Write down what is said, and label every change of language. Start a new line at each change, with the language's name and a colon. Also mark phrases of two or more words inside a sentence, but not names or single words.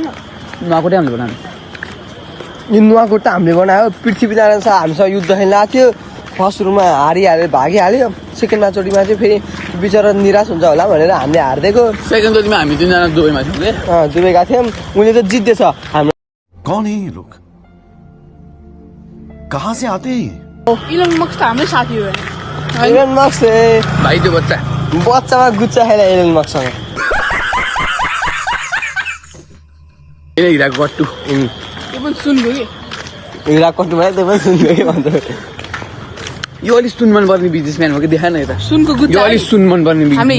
Nepali: नुवाकोटै हामीले बनायो यो नुवाकोट त हामीले बनायो पृथ्वीनारायण शाह हामीसँग युद्ध खेल्न आएको थियो फर्स्ट रुममा हारिहाल्यो भागिहाल्यो सेकेन्डमा चोटिमा चाहिँ फेरि बिचरा निराश हुन्छ होला भनेर हामीले हारिदिएको सेकेन्ड चोटिमा हामी 2 जना दुबईमा थियौँ के दुबई गएको थियौँ उनीले त जित्दैछ हाम्रो
Hindi: कौन है ये लोग कहाँ से आते हैं
Nepali: इलन मस्क त हाम्रै साथी हो इलन मस्क भाइ त्यो बच्चामा गुच्चा खेला इलन मस्कसँग हिराको कट्टु त्यो पनि सुनको कि हिरा कट्टुमा त्यो पनि सुनको कि भन्छ यो अलिक सुन मन पर्ने बिजनेसम्यान हो कि देखा न यता सुनको गुच्चा यो अलिक सुन मन पर्ने